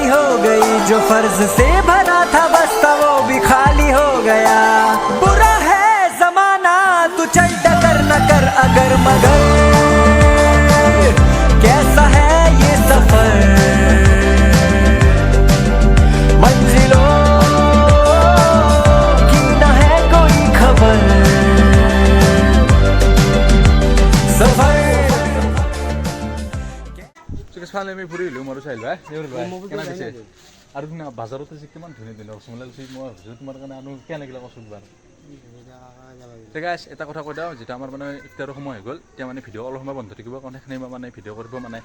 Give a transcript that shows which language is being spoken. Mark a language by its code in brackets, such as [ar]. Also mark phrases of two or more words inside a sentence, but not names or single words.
[hi] हो गई, जो फर्ज से भरा था बस्ता वो भी खाली हो गया, बुरा है जमाना तू चल डगर न कर अगर मगर, कैसा है ये सफर, मंजिलों की न है कोई खबर, सफर। [as] ফাইনেলি আমি ফুৰিলোঁ মোৰ চাহিল ভাই কেনে দিছে। আৰু বাজাৰতে যে কিমান ধুনীয়া ধুনীয়া ৰসমলাই লৈছে, মই ভাবিছোঁ তোমাৰ কাৰণে আনো কেনে লাগিলে কচোন বাৰু। ঠিক আছে এটা কথা কৈ দিওঁ, যেতিয়া আমাৰ মানে ইফতাৰৰ সময় হৈ গ'ল, এতিয়া মানে ভিডিঅ' অলপ সময় বন্ধ থাকিব, কাৰণ সেইখিনি মানে ভিডিঅ' কৰিব মানে।